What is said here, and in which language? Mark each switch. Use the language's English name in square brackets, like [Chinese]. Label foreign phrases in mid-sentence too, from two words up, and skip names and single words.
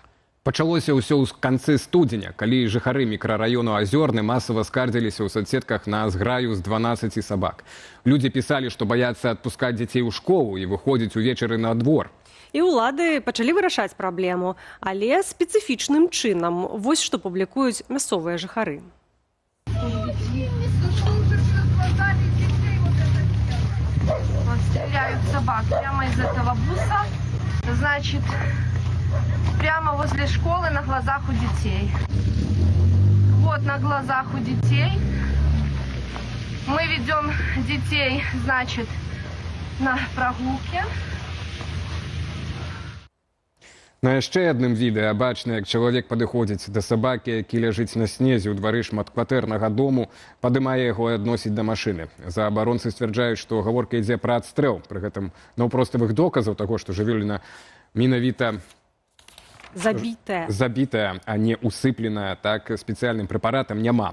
[Belarusian] Пачалося ўсё ў канцы студзеня, калі жыхары мікрараёну Азёрны масава скардзіліся ў соцсетках на зграю з 12 сабак. Людзі пісалі, што баяцца адпускаць дзяцей у школу і выходзіць увечары на двор. І ўлады пачалі вырашаць праблему, але спецыфічным чынам. Вось што публікуюць мясцовыя жыхары. [Russian] Стреляют собак прямо из этого буса, значит, прямо возле школы на глазах у детей. Вот на глазах у детей. Мы ведем детей, значит, на прогулке. [Belarusian] На яшчэ адным відэа бачна, як чалавек падыходзіць да сабакі, які ляжыць на снезе ў двары шматкватэрнага дому, падымае яго і адносіць да машыны. Заабаронцы сцвярджаюць, што гаворка ідзе пра адстрэл. Пры гэтым наўпроставых доказаў таго, што жывёліна менавіта Забітая, а не усыпленая, так спецыяльным прэпаратам няма.